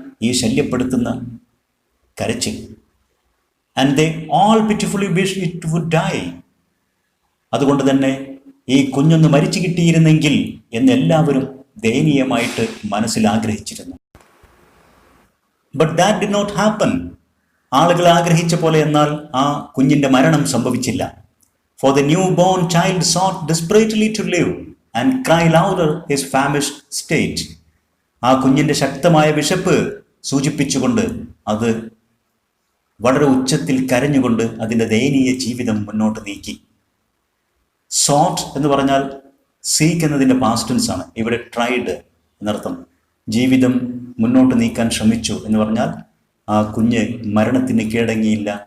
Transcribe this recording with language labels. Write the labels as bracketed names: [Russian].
[Malayalam] ഈ ശല്യപ്പെടുത്തുന്ന കരച്ചിൽ. [English] And they all pitifully wish it would die. [Malayalam] അതുകൊണ്ട് തന്നെ ഈ കുഞ്ഞൊന്ന് മരിച്ചു കിട്ടിയിരുന്നെങ്കിൽ എന്ന് എല്ലാവരും ദയനീയമായിട്ട് മനസ്സിൽ ആഗ്രഹിച്ചിരുന്നു. [English] But that did not happen. [Malayalam] ആളുകൾ ആഗ്രഹിച്ച പോലെ എന്നാൽ ആ കുഞ്ഞിന്റെ മരണം സംഭവിച്ചില്ല. [English] For the newborn child sought desperately to live and cry louder his famished state. [Malayalam] ആ കുഞ്ഞിന്റെ ശക്തമായ വിശപ്പ് സൂചിപ്പിച്ചുകൊണ്ട് അത് വളരെ ഉച്ചത്തിൽ കരഞ്ഞുകൊണ്ട് അതിൻ്റെ ദയനീയ ജീവിതം മുന്നോട്ട് നീക്കി. സോട്ട് എന്ന് പറഞ്ഞാൽ സീക്ക് എന്നതിൻ്റെ പാസ്റ്റ് ടെൻസ് ആണ്. ഇവിടെ ട്രൈഡ് എന്നർത്ഥം. ജീവിതം മുന്നോട്ട് നീക്കാൻ ശ്രമിച്ചു എന്ന് പറഞ്ഞാൽ ആ കുഞ്ഞ് മരണത്തിന് കീഴടങ്ങിയില്ല.